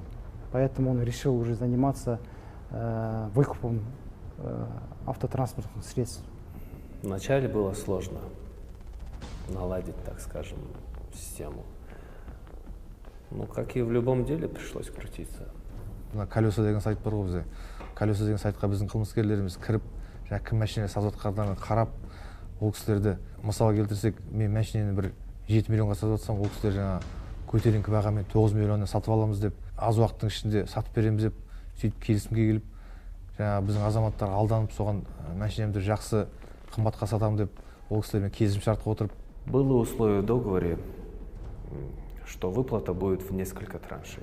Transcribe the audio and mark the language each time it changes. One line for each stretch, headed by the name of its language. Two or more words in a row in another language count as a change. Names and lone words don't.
Russian: Поэтому он решил уже заниматься выкупом автотранспортных средств. Вначале было сложно. наладить, так скажем, систему. Ну, как и в любом деле, пришлось крутиться.
Kazakh: Колеса деген сайт бар ғой бізде. Колеса деген сайтқа біздің қылмыскерлеріміз кіріп, кім машина сатып жатқандарын қарап, ол кісілерді мысал келтірсек, мен машинаны бір 7 миллионға сатып жатсам, ол кісілер жаңа көтеріңкі бағамен 9 миллионнан сатып аламыз деп, аз уақыттың ішінде сатып береміз деп, сөйтіп келісімге келіп, жаңа біздің азаматтар алданып, соған машинамды жақсы қымбатқа сатамын деп, ол кісілермен келісімшартқа отырып.
Russian: Было условие в договоре, что выплата будет в несколько траншей.